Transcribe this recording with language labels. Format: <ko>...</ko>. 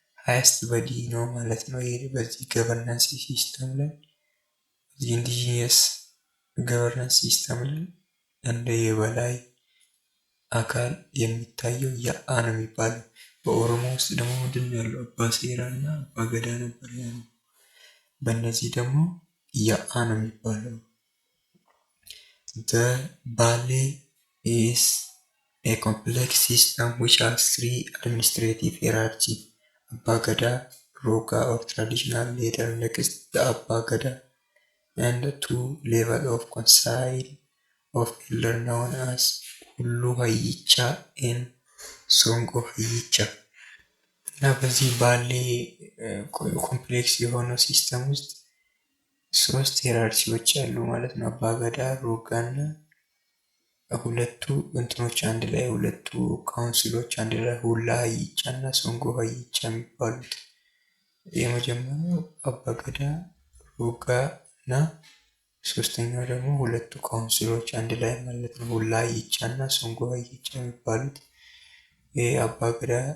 <am>ሃይስት በዲ ነው ማለት ነው። ይሄ በዚህ ገቨርናንስ ሲስተም ላይ ኢንዲጂነስ ገቨርናንስ ሲስተም ላይ እንደ የበላይ አካል የሚታየው ያአ ነው የሚባለው። በኦሮሞ ውስጥ ደግሞ ምንድን ነው ያለው? አባ ሴራ እና አባ ገዳ ነበር ያለው። በእነዚህ ደግሞ ያአ ነው የሚባለው።</am> <en>The Bale is a complex system which has 3 administrative hierarchy: Abba Gada, Roga or traditional leader next the Abba Gada, and 2 level of council of elder known as Hullu Hayyicha and Songo Hayyicha.</en> <am>እና በዚህ ባሌ ኮምፕሌክስ የሆነው ሲስተም ውስጥ 3 ሄራርቺዎች አሉ ማለት ነው። አባ ገዳ፣ ሮጋ እና ሁለቱ እንትኖች አንድ ላይ ሁለቱ ካውንስሎች አንድ ላይ ሁላ ሀይቻ እና ሶንጎ ሀይቻ የሚባሉት የመጀመሪያው አባገዳ ሮጋ እና ሶስተኛው ደግሞ ሁለቱ ካውንስሎች አንድ ላይ ማለት ነው ሁላ ሀይቻ እና ሶንጎ ሀይቻ የሚባሉት። ይሄ አባገዳ</am>